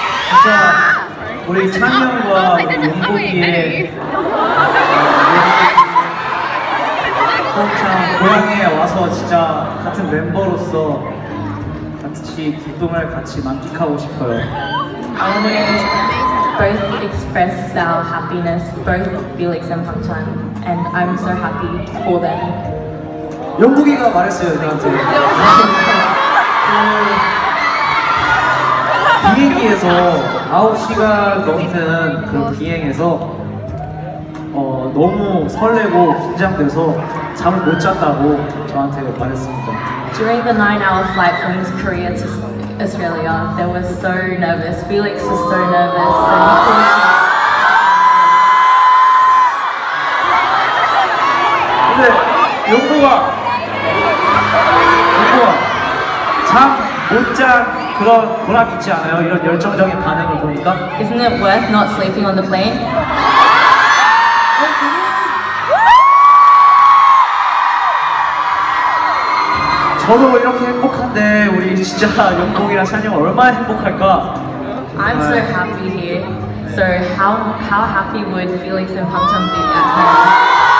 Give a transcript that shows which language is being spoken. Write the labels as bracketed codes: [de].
[ko] 진짜 우리 찬영과 우리 용복이의 한창 고향에 와서 진짜 같은 멤버로서 같이 기쁨을 같이 만끽하고 싶어요. [en] I want to both express our happiness, both Felix and Bangtan, and I'm so happy for them. [ko] 용복이가 말했어요 저한테. 비행기에서 9시간 넘는 그 비행에서 너무 설레고 긴장돼서 잠을 못 잤다고 저한테 말했습니다. [en] During the 9-hour flight from Korea to Australia, they were so nervous. Felix was so nervous, so he couldn't sleep. [ko] 근데 용보가 잠 못 잔 그런 보람 있지 않아요? 이런 열정적인 반응을 보니까. [en] Isn't it worth not sleeping on the plane? [ko] 저도 이렇게 행복한데 우리 진짜 용복이랑 찬이 형 얼마나 행복할까? [en] I'm so happy here. So how happy would Felix and Bangtan be at home?